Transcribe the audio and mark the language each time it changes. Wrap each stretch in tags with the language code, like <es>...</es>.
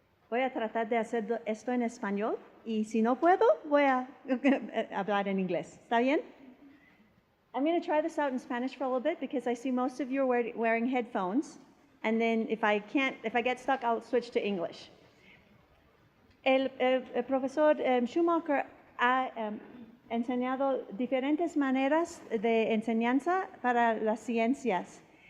<es>Voy a tratar de hacer esto en español y si no puedo, voy a hablar en inglés. ¿Está bien?</es> <en>I'm going to try this out in Spanish for a little bit because I see most of you are wearing headphones. And then if I get stuck, I'll switch to English.</en> <es>El profesor Schumacher ha enseñado diferentes maneras de enseñanza para las ciencias.</es>